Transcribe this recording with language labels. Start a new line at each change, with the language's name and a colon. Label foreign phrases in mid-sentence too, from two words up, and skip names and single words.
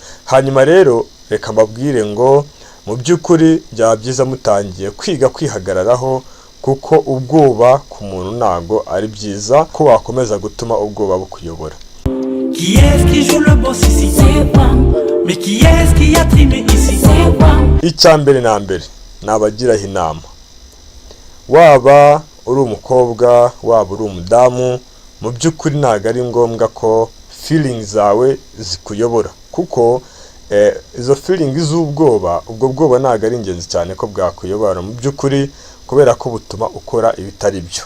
Kinyarwanda: hanyuma rero reka mbabwire ngo mu by'ukuri byaba byiza mutangiye kwiga kwihagararaho, kuko ubwoba ku muntu ntago ari byiza ko wakomeza gutuma ubwoba bukuyobora.
French: Qui est-ce qui joue le boss ici? C'est moi. Mais qui est-ce qui a trimé ici? C'est moi.
Kinyarwanda: Icyambere na mbere nabagiraho inama, waba uri umukobwa waba uri umudamu, mu by'ukuri ntago ari ngombwa ko feelings zawe zikuyobora, kuko izo feelings z'ubwoba, ubwo bwoba ntago ari ingenzi cyane ko bwakuyobora mu by'ukuri, kubera ko butuma ukora ibitari byo.